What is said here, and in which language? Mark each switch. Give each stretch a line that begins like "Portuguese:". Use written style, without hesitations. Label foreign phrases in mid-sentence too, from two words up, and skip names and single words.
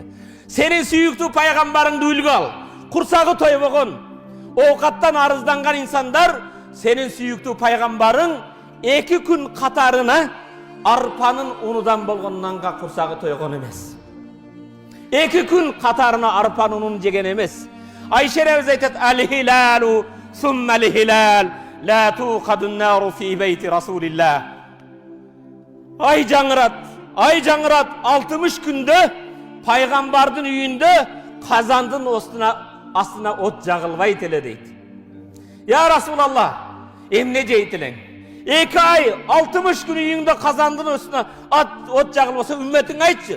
Kyrgyz: Сенин сүйүктүү пайгамбарыңды үлгү ал. Курсагы тойбогон, оокаттан арызданган инсандар сенин сүйүктүү пайгамбарың 2 күн катарына арпанын унудан болгон нанга курсагы тойгон эмес. 2 күн катарына арпанын унун жеген эмес. Айша энебиз айтат:
Arabic: "الهلال ثم الهلال, لا توقد نار في بيت رسول الله."
Kyrgyz: Ай жаңырат 60 күндө пайгамбардын үйүндө казандын астына от жагылбайт эле дейт. Я Расулаллах, эмне жейт элең? 2 ай 60 күн үйүңдө казандын астына от жагылбаса үмметиң айтчы.